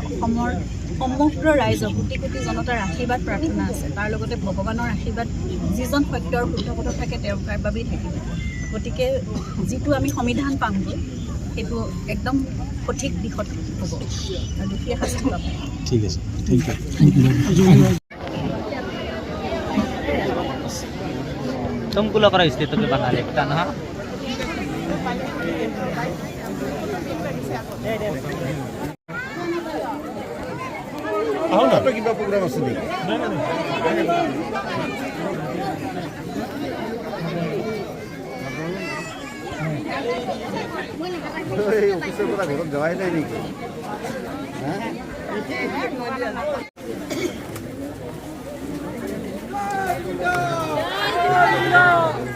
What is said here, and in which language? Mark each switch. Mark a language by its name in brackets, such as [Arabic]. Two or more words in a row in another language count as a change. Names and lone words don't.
[Assamese] অসমৰ সমগ্ৰ ৰাইজৰ কোটি কোটি জনতাৰ আশীৰ্বাদ প্ৰাৰ্থনা আছে, তাৰ লগতে ভগৱানৰ আশীৰ্বাদ যিজন সত্য আৰু শুদ্ধ পথত থাকে তেওঁৰ বাবেই থাকিব। গতিকে যিটো আমি সংবিধান পামগৈ সেইটো একদম সঠিক দিশত হ'ব আৰু দোষীয়ে শাস্তি পাব। ঠিক আছে, [English] thank you. [Hindi] तुमको लग रहा है इसलिए तो बना लेता ना। आओ ना तो कितना प्रोग्राम [Assamese] আছে নি? এই অফিসের পৰা ঘৰত যাৱাই নাই নেকি? হ্যাঁ